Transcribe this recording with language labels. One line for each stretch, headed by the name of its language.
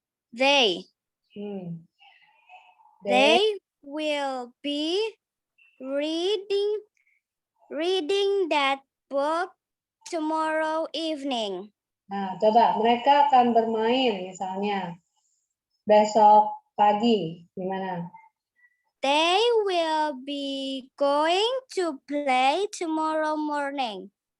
English: They will be reading that book tomorrow evening.
Indonesian: Nah, coba mereka akan bermain misalnya besok pagi. Gimana?
English: They will be going to play tomorrow morning.